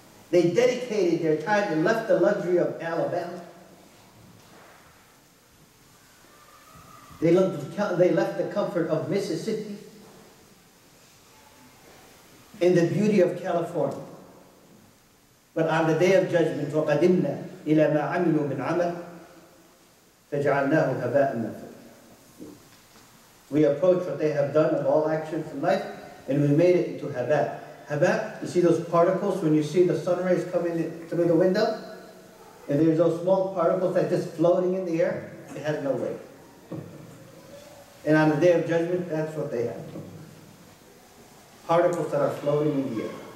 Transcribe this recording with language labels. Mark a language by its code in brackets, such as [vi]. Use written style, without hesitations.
[en] They dedicated their time and left the luxury of Alabama. They left the comfort of Mississippi and the beauty of California. But on the day of judgment, [ar] وَقَدِمْنَا إِلَى مَا عَمِلُوا مِنْ عَمَلٍ فَجَعَلْنَاهُ هَبَاءً مَنثُورًا. [en] We approach what they have done of all actions in life, and we made it into haba. Haba, you see those particles when you see the sun rays coming in through the window? And there's those small particles that just floating in the air. It has no weight. And on the day of judgment, that's what they have. Particles that are floating in the air.